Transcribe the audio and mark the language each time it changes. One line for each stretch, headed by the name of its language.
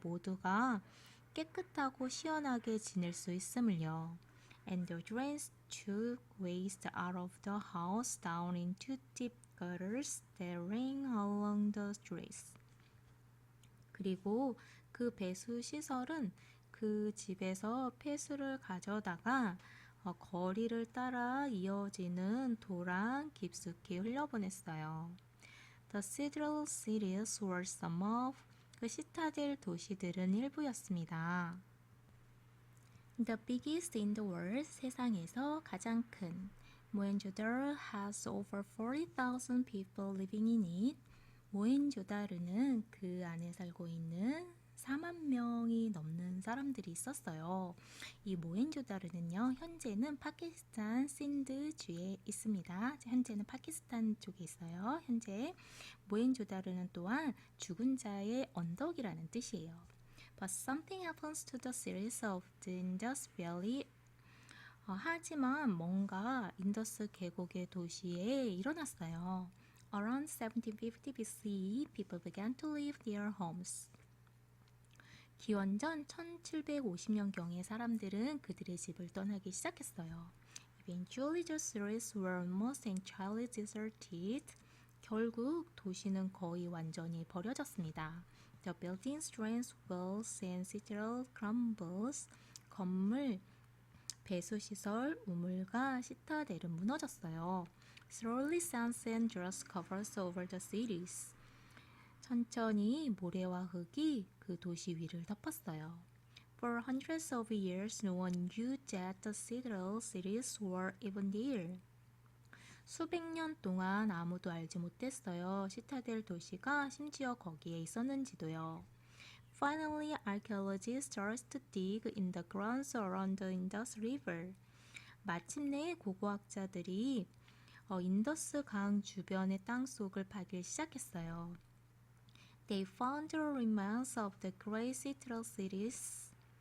Korean: 모두가 깨끗하고 시원하게 지낼 수 있음을요.
English: And the drains took waste out of the house down into deep gutters that ran along the streets.
Korean: 그리고 그 배수 시설은 그 집에서 폐수를 가져다가 거리를 따라 이어지는 도랑 깊숙이 흘려보냈어요.
English: The citadel cities were some of
Korean: 그 시타델 도시들은 일부였습니다.
English: The biggest in the world,
Korean: 세상에서 가장 큰.
English: 모헨조다로 has over 40,000 people living in it.
Korean: 모헨조다르는 그 안에 살고 있는 4만 명이 넘는 사람들이 있었어요. 이 모헨조다르는요, 현재는 파키스탄 신드주에 있습니다. 현재는 파키스탄 쪽에 있어요. 현재 모헨조다르는 또한 죽은 자의 언덕이라는 뜻이에요.
English: But something happens to the cities of the Indus Valley.
Korean: 하지만 뭔가 인더스 계곡의 도시에 일어났어요.
English: Around 1750 BCE, people began to leave their homes.
Korean: 기원전 1750년경에 사람들은 그들의 집을 떠나기 시작했어요.
English: Eventually, the cities were almost entirely deserted.
Korean: 결국 도시는 거의 완전히 버려졌습니다.
English: The buildings, drains, wells, and citadel crumbles.
Korean: 건물, 배수시설, 우물과 시타델은 무너졌어요.
English: Slowly sands and dust covers over the cities.
Korean: 천천히 모래와 흙이 그 도시 위를 덮었어요.
English: For hundreds of years, no one knew that the citadel cities were even there.
Korean: 수백 년 동안 아무도 알지 못했어요. 시타델 도시가 심지어 거기에 있었는지도요.
English: Finally, archaeologists started to dig in the grounds around the Indus River.
Korean: 마침내 고고학자들이 인더스 강 주변의 땅속을 파기 시작했어요.
English: They found the remains of the great citadel cities.